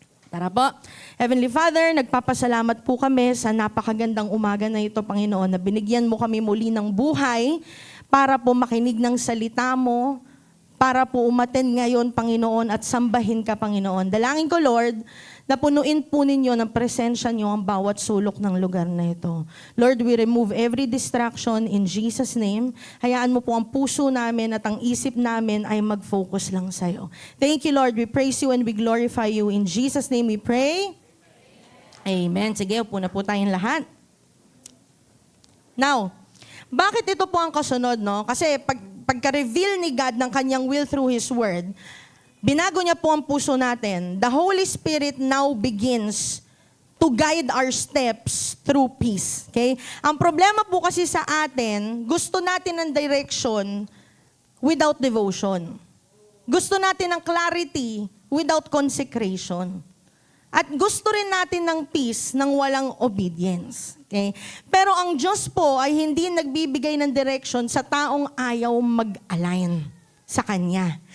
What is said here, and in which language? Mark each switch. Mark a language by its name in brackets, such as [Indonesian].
[Filipino] Tara po. [English] Heavenly Father, [Filipino] nagpapasalamat po kami sa napakagandang umaga na ito, Panginoon, na binigyan mo kami muli ng buhay para po makinig ng salita mo, para po umaten ngayon, Panginoon, at sambahin ka, Panginoon. Dalangin ko, Lord, na punuin po ninyo ng presensya niyo ang bawat sulok ng lugar na ito. Lord, [English] we remove every distraction in Jesus' name. [Filipino] Hayaan mo po ang puso namin at ang isip namin ay mag-focus lang sa'yo. [English] Thank you, Lord. We praise you and we glorify you. In Jesus' name we pray. Amen. [Filipino] Sige, upo na po tayong lahat. Now, bakit ito po ang kasunod, no? Kasi pagka-reveal ni God ng kanyang will [English] through His Word, [Filipino] binago niya po ang puso natin. [English] The Holy Spirit now begins to guide our steps through peace. Okay? [Filipino] Ang problema po kasi sa atin, gusto natin ng [English] direction without devotion. [Filipino] Gusto natin ng [English] clarity without consecration. [Filipino] At gusto rin natin ng peace nang walang obedience. Okay? Pero ang Diyos po ay hindi nagbibigay ng direction sa taong ayaw mag-align sa Kanya.